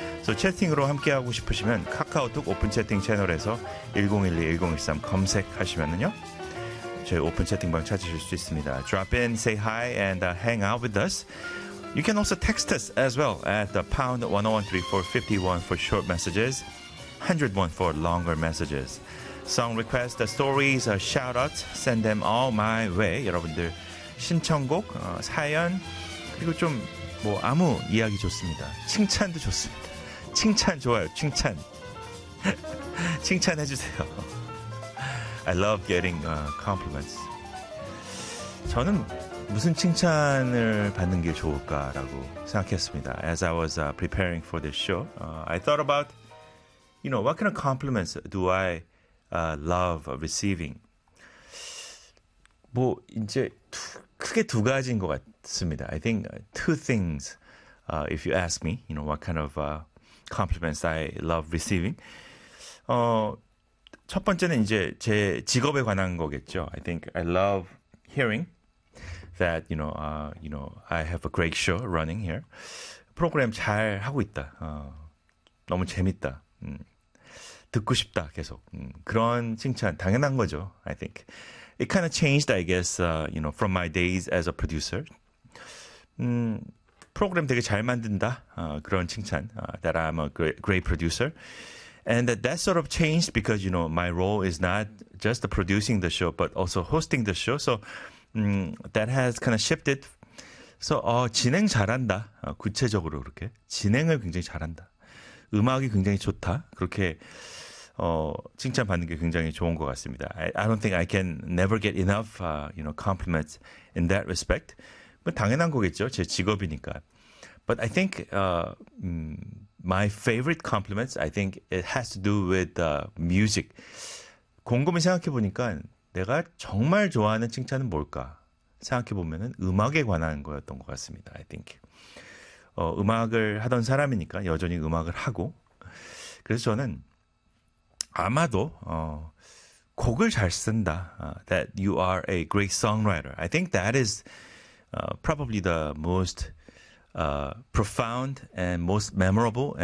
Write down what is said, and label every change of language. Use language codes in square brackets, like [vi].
[ko] So 채팅으로 함께하고 싶으시면 카카오톡 오픈 채팅 채널에서 1012-1013 검색하시면은요. 저희 오픈 채팅방 찾으실 수 있습니다. [en] Drop in, say hi, and hang out with us. You can also text us as well at #1013451 for short messages, 101 for longer messages. Song requests, stories, shoutouts, send them all my way. [ko] 여러분들 신청곡, 사연, 그리고 좀 뭐 아무 이야기 좋습니다. 칭찬도 좋습니다. 칭찬 좋아요. 칭찬. 칭찬해주세요. [en] I love getting compliments. [ko] 저는 무슨 칭찬을 받는 게 좋을까라고 생각했습니다. [en] As I was preparing for this show, I thought about, you know, what kind of compliments do I love receiving? [ko] 뭐 이제 크게 두 가지인 것 같습니다. [en] I think two things, if you ask me, you know, what kind of compliments I love receiving. [ko] 첫 번째는 이제 제 직업에 관한 거겠죠. [en] I think I love hearing that, you know, I have a great show running here. [ko] 프로그램 잘 하고 있다. 너무 재밌다. 듣고 싶다, 계속. 그런 칭찬, 당연한 거죠, [en] I think. It kind of changed, I guess, you know, from my days as a producer. [ko] 프로그램 되게 잘 만든다, 그런 칭찬, [en] that I'm a great producer. And that sort of changed because, you know, my role is not just the producing the show, but also hosting the show. So that has kind of shifted. [ko] So, 진행 잘한다, 구체적으로 그렇게. 진행을 굉장히 잘한다. 음악이 굉장히 좋다. 그렇게 칭찬받는 게 굉장히 좋은 것 같습니다. [en] I don't think I can never get enough you know, compliments in that respect. [ko] 뭐 당연한 거겠죠. 제 직업이니까. [en] But I think my favorite compliments, I think it has to do with music. [ko] 곰곰이 생각해보니까 내가 정말 좋아하는 칭찬은 뭘까? 생각해보면은 음악에 관한 거였던 것 같습니다. [en] I think. [ko] 음악을 하던 사람이니까 여전히 음악을 하고 그래서 저는 아마도 곡을 잘 쓴다. [en] That you are a great songwriter. I think that is probably the most profound and most memorable and